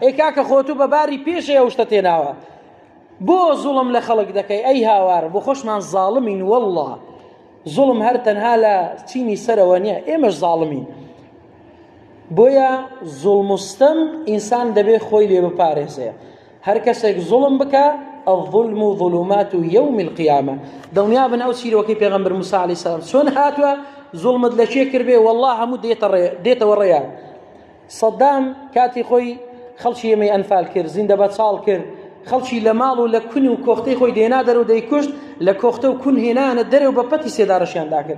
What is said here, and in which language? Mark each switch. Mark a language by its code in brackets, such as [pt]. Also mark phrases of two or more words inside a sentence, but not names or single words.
[ckb] ئەی کاکە خۆتو بە باری پێشێ ئەو شتە تێناوە بۆ زوڵم لە خەڵک دەکەی؟ ئەی هاوار بۆ خۆشمان زاڵمین وەڵڵا. زوڵم هەر تەنها لە چینی سەرەوە نییە، ئێمەش زاڵمین. بۆیە زوڵمستەم ئینسان دەبێ خۆی لێ بپارێزێ. هەر کەسێک زوڵم بکە [ar] الظلم ظلمات يوم القيامة. [ckb] دڵنیا بن ئەو چیرۆکەی پێغەمبەر موسی [ar] عەلەیهی سەلام [ckb] چۆن هاتووە زوڵمت لە چێ کردبێ وەڵڵا هەموو دێتەوە ڕێیان. سەدام کاتی خۆی خەڵکی ئێمەی ئەنفال کرد، زیندە بە چاڵ کرد، خەڵکی لە ماڵ و لە کون و کۆختەی خۆی دێنا دەرەوە دەیکوشت، لە کۆختە و کون هێنانە دەرەوە بە پەتی سێدارەشیاندا کرد.